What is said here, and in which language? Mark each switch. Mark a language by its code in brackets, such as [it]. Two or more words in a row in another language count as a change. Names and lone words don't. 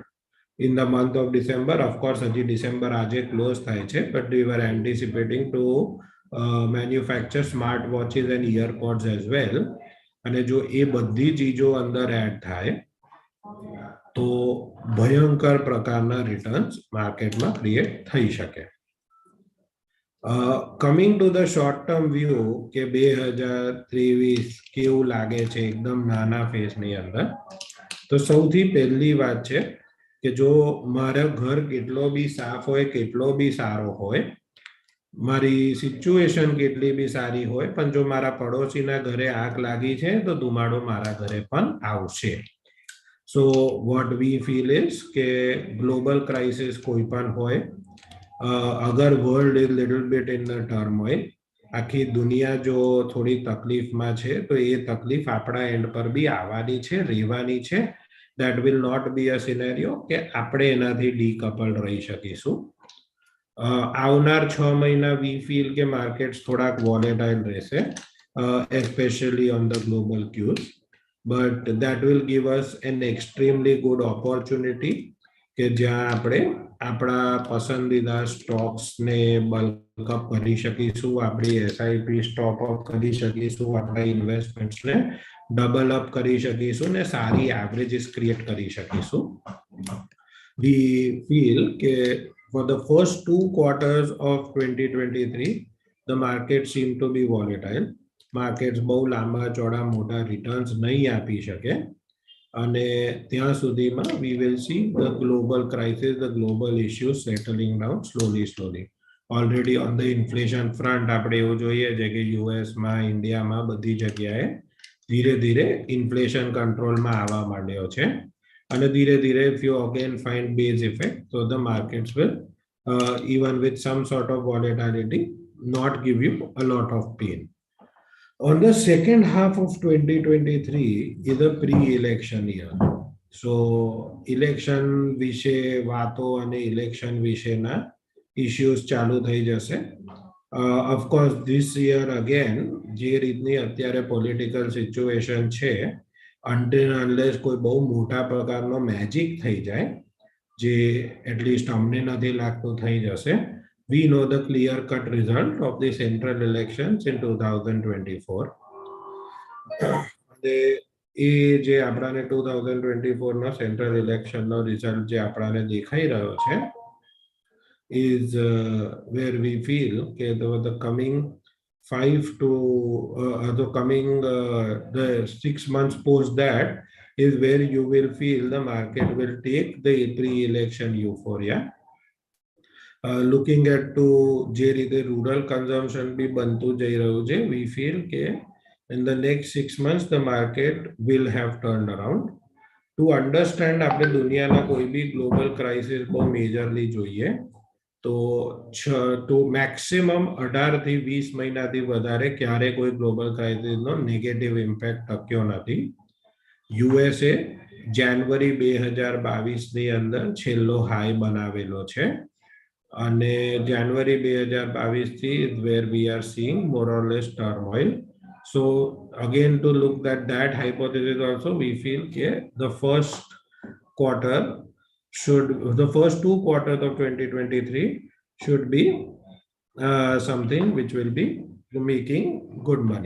[en] In the month of December, of course, [gu] હજી December આજે close થાય છે, [en] but we were anticipating to manufacture smart watches and earpods as well. [gu] અને જો એ બધી ચીજો અંદર એડ થાય તો ભયંકર પ્રકારના રિટર્ન્સ માર્કેટમાં ક્રિએટ થઈ શકે. [en] coming to the short term view [gu] કે 2023 કેવું લાગે છે એકદમ નાના ફેઝની અંદર, તો સૌથી પહેલી વાત છે કે જો મારા ઘર કેટલો બી સાફ હોય, કેટલો બી સારો હોય, મારી સિચ્યુએશન કેટલી બી સારી હોય, પણ જો મારા પડોશીના ઘરે આગ લાગી છે તો ધુમાડો મારા ઘરે પણ આવશે. [en] So what we feel is [gu] કે [en] global crisis [gu] કોઈ પણ હોય, અગર [en] world is little bit in the turmoil, [gu] આખી દુનિયા જો થોડી તકલીફમાં છે તો એ તકલીફ આપણા એન્ડ પર બી આવવાની છે, રહેવાની છે. [en] That will not be a scenario [gu] કે આપણે એનાથી ડીકપલ્ડ રહી શકીશું. આવનાર 6 મહિના [en] we feel [gu] કે માર્કેટ્સ થોડાક વોલેટાઇલ રહેશે, [en] especially on the global cues, but that will give us an extremely good opportunity [gu] કે જ્યાં આપણે આપણા પસંદીદા સ્ટોક્સને [en] bulk up [gu] કરી શકીશું, આપણી [en] SIP stock up [gu] કરી શકીશું, આપણા ઇન્વેસ્ટમેન્ટ્સને [en] double up [gu] કરી શકીશું ને સારી [en] averages create [gu] કરી શકીશું. [en] We feel કે for the first 2 quarters of 2023 the market seem to be volatile. Markets [gu] બહુ લાંબા ચોડા મોટા રિટર્ન્સ નહીં આપી શકે અને ત્યાં સુધીમાં [en] we will see the global crisis, the global issues settling down slowly. Already on the inflation front [gu] આપણે એવું જોઈએ છે કે યુએસમાં, ઇન્ડિયામાં બધી જગ્યાએ ધીરે ધીરે ઇન્ફ્લેશન કંટ્રોલમાં આવવા માંડ્યો છે અને ધીરે ધીરે [en] if you again find base effect, so the markets will even with some sort of volatility not give you a lot of pain. On the second half of 2023 is a pre-election year. [gu] So election વિશે વાતો અને election વિશેના issues ચાલુ થઈ જશે. [en] Of course, this year again, [gu] જે રીતની અત્યારે [en] political situation [gu] છે, [en] until unless [gu] કોઈ બહુ મોટા પ્રકારનો મેજિક થઈ જાય, જે એટલીસ્ટ અમને નથી લાગતું થઈ જશે, [en] we know the clear cut result of the central elections in 2024. [gu] એ જે આપણાને 2024 સેન્ટ્રલ ઇલેક્શનનો રિઝલ્ટ જે આપણાને દેખાઈ રહ્યો છે [en] is where we feel that the coming 6 months post that is where you will feel the market will take the pre-election euphoria looking at to [gu] જે રીતે [en] rural consumption [gu] બી બનતું જઈ રહ્યું છે, [en] we feel કે in the next 6 months the market will have turned around. To understand [gu] આપણે દુનિયાના કોઈ બી [en] global crisis [gu] બહુ majorly જોઈએ તો મેક્સિમમ 18 થી 20 મહિનાથી વધારે ક્યારે કોઈ ગ્લોબલ ક્રાઇસિસનો [en] negative impact [gu] ટક્યો નથી. યુએસએ જાન્યુઆરી 2022 ની અંદર છેલ્લો હાઈ બનાવેલો છે અને જાન્યુઆરી 2022 થી [en] where we are seeing more or less turmoil. So again to look at that hypothesis also we feel that the first quarter should the first 2 quarters of 2023 should be something which will be making good money.